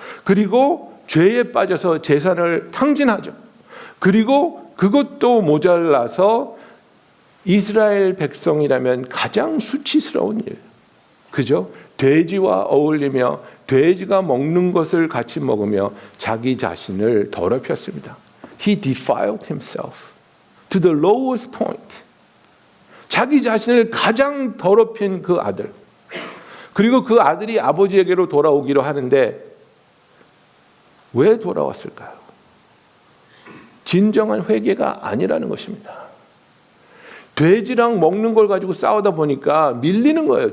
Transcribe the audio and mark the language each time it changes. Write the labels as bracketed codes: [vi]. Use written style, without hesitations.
[ko] 그리고 죄에 빠져서 재산을 탕진하죠. 그리고 그것도 모자라서 이스라엘 백성이라면 가장 수치스러운 일, 그죠? 돼지와 어울리며 돼지가 먹는 것을 같이 먹으며 자기 자신을 더럽혔습니다. [en] He defiled himself to the lowest point. [ko] 자기 자신을 가장 더럽힌 그 아들. 그리고 그 아들이 아버지에게로 돌아오기로 하는데 왜 돌아왔을까요? 진정한 회개가 아니라는 것입니다. 돼지랑 먹는 걸 가지고 싸우다 보니까 밀리는 거예요.